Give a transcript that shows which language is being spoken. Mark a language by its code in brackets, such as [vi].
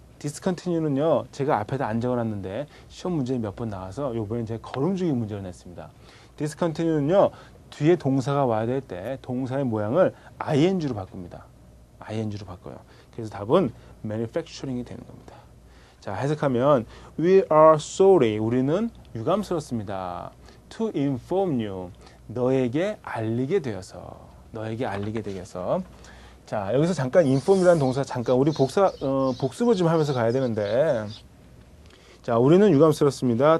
[ko] discontinue는요, 제가 앞에다 안 적어놨는데 시험 문제에 몇 번 나와서 이번에 제가 걸음주기 문제를 냈습니다. discontinue는요, 뒤에 동사가 와야 될 때 동사의 모양을 ing로 바꿉니다. ing로 바꿔요. 그래서 답은 manufacturing이 되는 겁니다. 자, 해석하면 [en] We are sorry. [ko] 우리는 유감스럽습니다. [en] To inform you. [ko] 너에게 알리게 되어서. 너에게 알리게 되어서. 자, 여기서 잠깐 inform이라는 동사 잠깐 우리 복습을 좀 하면서 가야 되는데, 자, 우리는 유감스럽습니다.